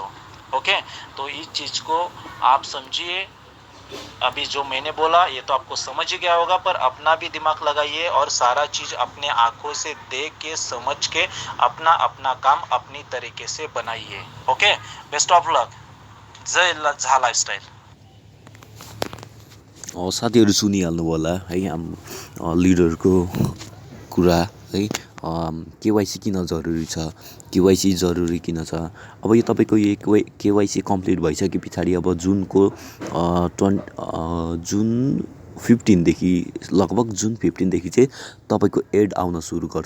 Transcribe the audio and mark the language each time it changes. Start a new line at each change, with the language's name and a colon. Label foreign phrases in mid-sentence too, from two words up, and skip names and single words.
Hindi: ओके, तो इस चीज़ को आप समझिए। अभी जो मैंने बोला ये तो आपको समझ ही गया होगा, पर अपना भी दिमाग लगाइए और सारा चीज़ अपने आंखों से देख के समझ के अपना अपना काम अपनी तरीके से बनाइए। ओके,
English: best of luck.
Hindi: जय झा लाइफस्टाइल।
Nepali: साथीहरू सुनिहाल्नु होला है लिडरको कुरा है। केवाइसी किन जरुरी छ, केवाइसी जरुरी किन छ। अब यो तपाईँको यो केवाइसी कम्प्लिट भइसके पछाडि अब जुन 15देखि लगभग जुन 15देखि चाहिँ तपाईँको एड आउन सुरु गर्छ।